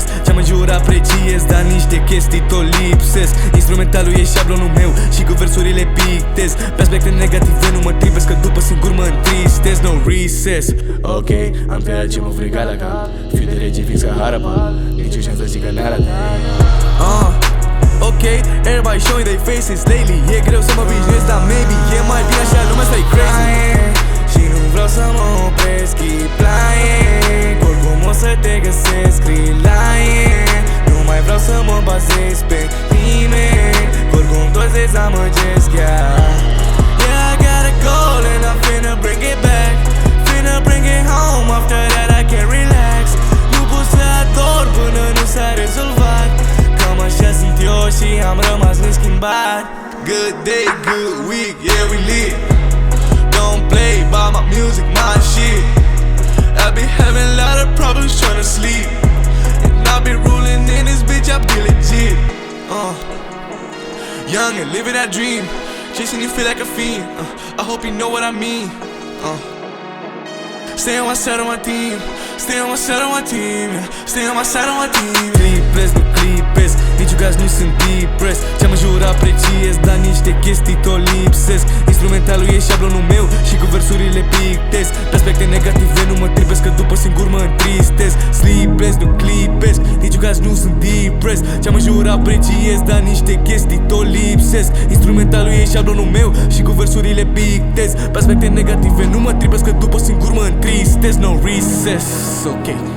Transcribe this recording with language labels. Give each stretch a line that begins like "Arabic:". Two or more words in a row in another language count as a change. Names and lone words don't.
Romanian: Ce-am înjurat apreciez, dar niște chestii tot lipsesc. Instrumentalul e șablonul meu și cu versurile pictez. Pe aspecte negative nu mă tripesc, că după singur mă întristez.
English: No recess.
Romanian: Ok, am tăiat ce mă frica la cap. Fiu de rege fix ca Harapa. Nici o șansă zic că n-ar ok,
English: everybody showing their faces lately.
Romanian: E greu să mă obișnuiesc, dar maybe e mai bine așa, lumea stai crazy. Și nu vreau să mă opresc,
English: keep lying.
Romanian: Oricum o să te găsesc, lying. Nu mai vreau să mă bazez pe nimeni, oricum toți dezamăgesc,
English: yeah. Yeah, I got a goal and I'm finna bring it back. Finna bring it home, after that I can relax.
Romanian: Nu pot să ador până nu s-a rezolvat. Cam așa sunt eu și am rămas neschimbat.
English: Good day, good week, yeah we lit. Don't play by my music, my shit. I be having a lot of problems trying to sleep, and I be ruling in this bitch, I be legit. Young and living that dream, chasing you feel like a fiend. I hope you know what I mean. Stay on my side of my team, stay on my side of my team, yeah. Stay on my side of my team.
Romanian: Clipless, nu clipesc, niciun caz nu sunt depressed. Ce-am înjurat apreciez, dar niște chestii tot lipsesc. Instrumentalul e șablonul meu și cu versurile pictez. Pe aspecte negative nu mă tripesc, că după singur mă întristez. Sleepless, nu clipesc, niciun caz nu sunt depressed. Ce-am înjurat apreciez, dar niște chestii tot lipsesc. Instrumentalul e șablonul meu și cu versurile pictez. Pe aspecte negative nu mă tripesc, că după singur mă întristez.
English: No recess, ok.